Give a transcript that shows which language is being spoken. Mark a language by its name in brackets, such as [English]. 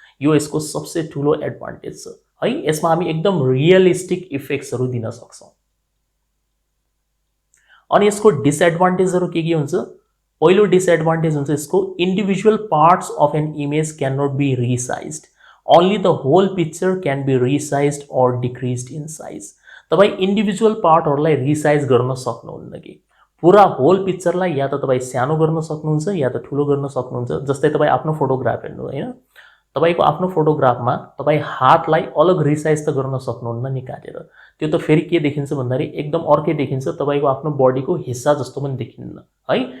[Nepali] यो यसको सबसे ठूलो एडभान्टेज छ है। यसमा हामी एकदम रियलिस्टिक इफेक्ट्सहरु दिन सक्छौं। अनि यसको डिसएडभान्टेजहरु के हुन्छ? पहिलो डिसएडभान्टेज हुन्छ यसको [English] Individual parts of an image can not be resized. Only the whole picture can be resized or decreased in size. [Nepali] तपाई इन्डिभिजुअल पार्टहरुलाई रिसाइज गर्न सक्नुहुन्न कि पूरा होल पिक्चरलाई या त तपाई सानो गर्न सक्नुहुन्छ या त ठूलो गर्न सक्नुहुन्छ। जस्तै तपाई आफ्नो फोटोग्राफ हेर्नु हैन, तपाईको आफ्नो फोटोग्राफमा तपाई हातलाई अलग रिसाइज त गर्न सक्नुहुन्न नि काटेर। त्यो त फेरि के देखिन्छ भन्दाखेरि एकदम अर्कै देखिन्छ, तपाईको आफ्नो बडीको हिस्सा जस्तो पनि देखिन्न है।